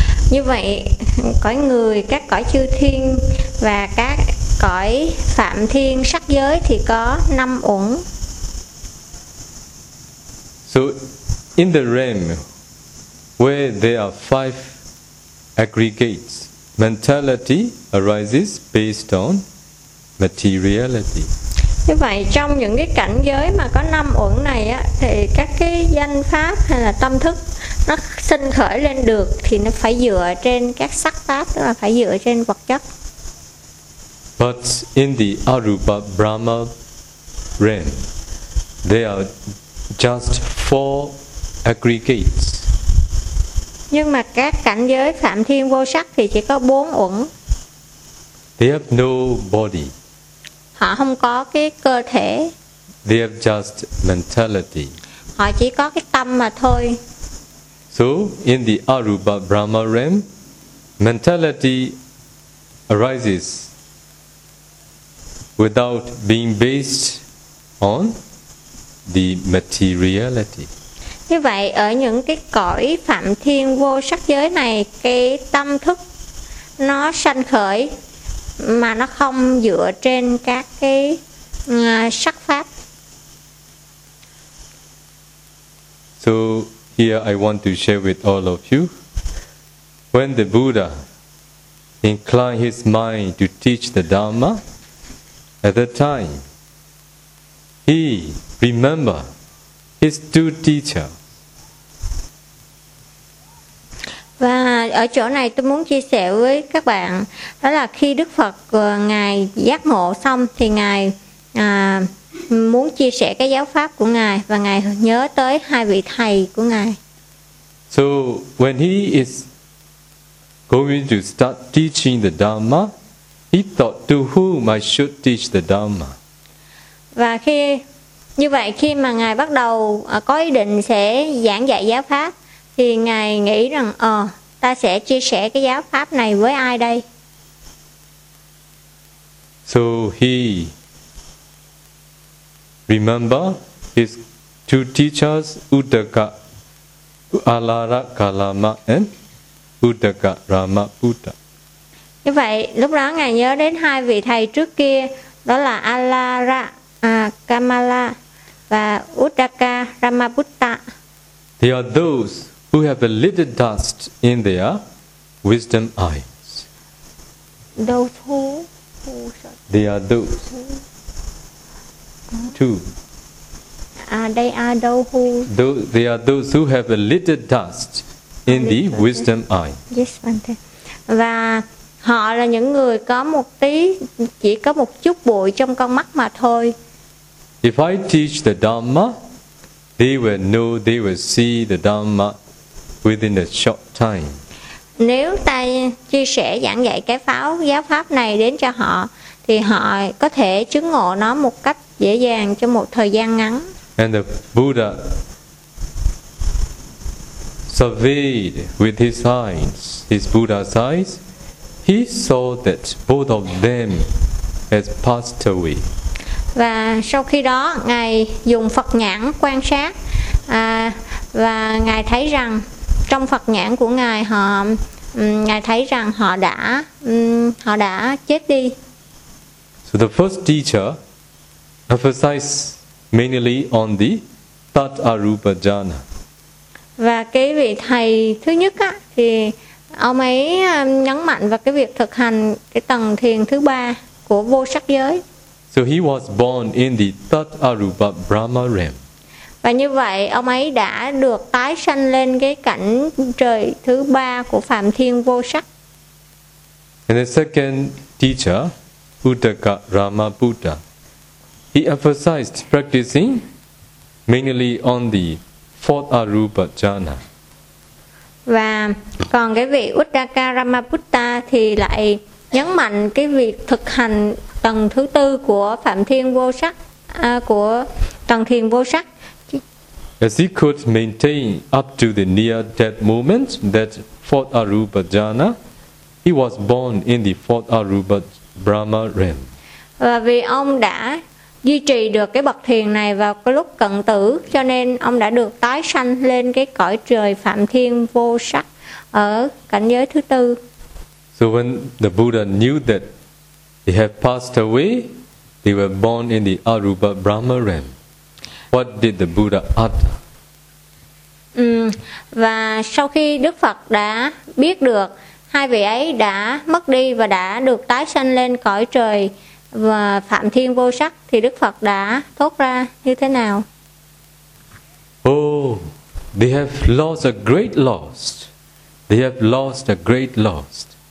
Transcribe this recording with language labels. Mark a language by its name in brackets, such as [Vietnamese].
[Vietnamese] Như vậy, cõi người, các cõi chư thiên và các cõi Phạm Thiên Sắc Giới thì có năm uẩn. [English] So, in the realm where there are five aggregates, mentality arises based on materiality. [Vietnamese] Như vậy, trong những cái cảnh giới mà có năm uẩn này á, thì các cái danh pháp hay là tâm thức nó sinh khởi lên được thì nó phải dựa trên các sắc pháp, tức là phải dựa trên vật chất. [English] But in the Arupa Brahma realm, there are just four aggregates. [Vietnamese] Nhưng mà các cảnh giới Phạm Thiên Vô Sắc thì chỉ có bốn uẩn. [English] They have no body. [Vietnamese] Họ không có cái cơ thể. [English] They have just mentality. [Vietnamese] Họ chỉ có cái tâm mà thôi. [English] So in the Arupa Brahma realm, mentality arises without being based on the materiality. [Vietnamese] Như vậy, ở những cái cõi Phạm Thiên Vô Sắc Giới này, cái tâm thức nó sanh khởi mà nó không dựa trên các cái sắc pháp. [English] So here I want to share with all of you, when the Buddha inclined his mind to teach the Dharma, at that time he remembered his two teachers. [Vietnamese] Và ở chỗ này tôi muốn chia sẻ với các bạn, đó là khi Đức Phật Ngài giác ngộ xong thì Ngài muốn chia sẻ cái giáo pháp của Ngài và Ngài nhớ tới hai vị thầy của Ngài. [English] So when he is going to start teaching the Dharma, he thought, to whom I should teach the Dharma? [Vietnamese] Và khi như vậy, khi mà Ngài bắt đầu có ý định sẽ giảng dạy giáo pháp thì Ngài nghĩ rằng, ta sẽ chia sẻ cái giáo pháp này với ai đây? [English] So he remember his two teachers, Uddaka Alara Kalama and Uddaka Ramaputta. [Vietnamese] Như vậy, lúc đó Ngài nhớ đến hai vị thầy trước kia, đó là Alara Kamala và Uddaka Ramaputta. [English] They are those who have a little dust in their wisdom eyes. Those who? They are those. Two. They are those who? They are those who have a little dust in the wisdom eye. Yes, Bante. [Vietnamese] Và họ là những người có một tí, chỉ có một chút bụi trong con mắt mà thôi. [English] If I teach the Dhamma, they will know, they will see the Dhamma within a short time. [Vietnamese] Nếu ta chia sẻ giảng dạy cái pháp giáo pháp này đến cho họ thì họ có thể chứng ngộ nó một cách dễ dàng trong một thời gian ngắn. [English] And the Buddha surveyed with his eyes, his Buddha's eyes, he saw that both of them has passed away. [Vietnamese] Và sau khi đó, Ngài dùng Phật nhãn quan sát Và Ngài thấy rằng trong Phật nhãn của Ngài họ, Ngài thấy rằng họ đã chết đi. [English] So the first teacher emphasized mainly on the tat arupa jhana. [Vietnamese] Và cái vị thầy thứ nhất á thì ông ấy nhấn mạnh vào cái việc thực hành cái tầng thiền thứ ba của vô sắc giới. [English] So he was born in the tat arupa brahma realm. [Vietnamese] Và như vậy ông ấy đã được tái sanh lên cái cảnh trời thứ ba của phàm thiên vô sắc. [English] And the second teacher, Uttaka Ramaputta, he emphasized practicing mainly on the fourth arupa jhana. [Vietnamese] Và còn cái vị Uttaka Ramaputta thì lại nhấn mạnh cái việc thực hành tầng thứ tư của phàm thiên vô sắc, của tầng thiền vô sắc. [English] As he could maintain up to the near-death moment that fourth arupa jhana, he was born in the fourth arupa brahma realm. [Vietnamese] Và vì ông đã duy trì được cái bậc thiền này vào cái lúc cận tử, cho nên ông đã được tái sanh lên cái cõi trời phạm thiên vô sắc ở cảnh giới thứ tư. [English] So when the Buddha knew that they have passed away, they were born in the arupa brahma realm. What did the Buddha utter? [Vietnamese] Và sau khi Đức Phật đã biết được hai vị ấy đã mất đi và đã được tái sanh lên cõi trời và phạm thiên vô sắc thì Đức Phật đã thốt ra như thế nào? [English] Oh, they have lost a great loss. They have lost a great loss.